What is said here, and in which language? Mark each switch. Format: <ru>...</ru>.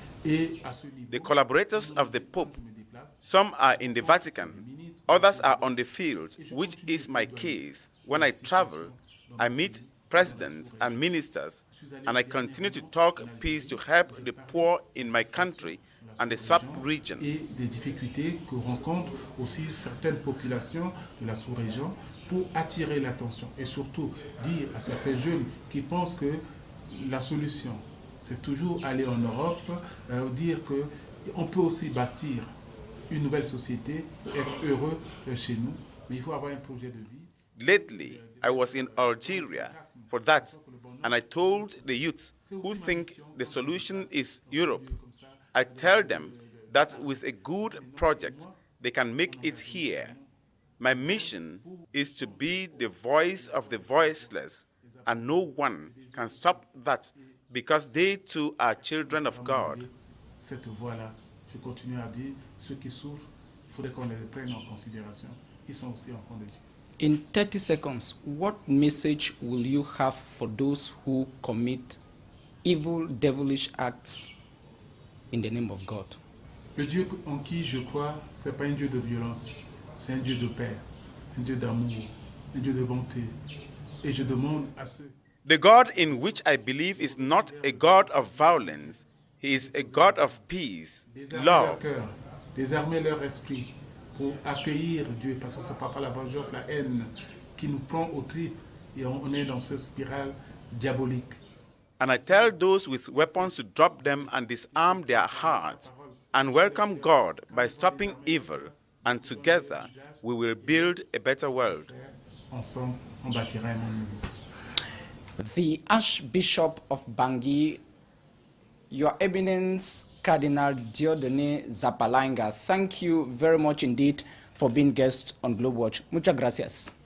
<fr>Et à ce niveau,</fr> <en>the collaborators of the Pope, some are in the Vatican, others are on the field, which is my case. When I travel, I meet presidents and ministers, and I continue to talk peace to help the poor in my country and the sub-region.</en> <fr>Et des difficultés que rencontrent aussi certaines populations de la sous-région pour attirer l'attention et surtout dire à certains jeunes qui pensent que la solution, c'est toujours aller en Europe, dire qu'on peut aussi bâtir une nouvelle société, être heureux chez nous, mais il faut avoir un projet de vie.</fr> <en>Lately, I was in Algeria for that, and I told the youth who think the solution is Europe. I tell them that with a good project, they can make it here. My mission is to be the voice of the voiceless, and no one can stop that because they too are children of God.</en> <fr>Cette voix-là, je continue à dire, ceux qui souffrent, il faudrait qu'on les prenne en considération. Ils sont aussi enfants de Dieu.</fr> <en>In 30 seconds, what message will you have for those who commit evil, devilish acts in the name of God?</en> <fr>Le Dieu en qui je crois, ce n'est pas un Dieu de violence, c'est un Dieu de paix, un Dieu d'amour, un Dieu de bonté. Et je demande à ceux...</fr> <en>The God in which I believe is not a God of violence. He is a God of peace,</en> <fr>Désarmer</fr> <en>love.</en> <fr>leur cœur, désarmer leur esprit pour accueillir Dieu, parce que ce n'est pas la vengeance, la haine qui nous prend aux tripes et on est dans cette spirale diabolique.</fr> <en>And I tell those with weapons to drop them and disarm their hearts and welcome God by stopping evil, and together we will build a better world.</en> <fr>Ensemble, on bâtira un monde nouveau.</fr> <en>The Archbishop of Bangui, Your Eminence Cardinal Dieudonne Nzapalainga, thank you very much indeed for being guest on Globewatch.</en> <es>Muchas gracias.</es>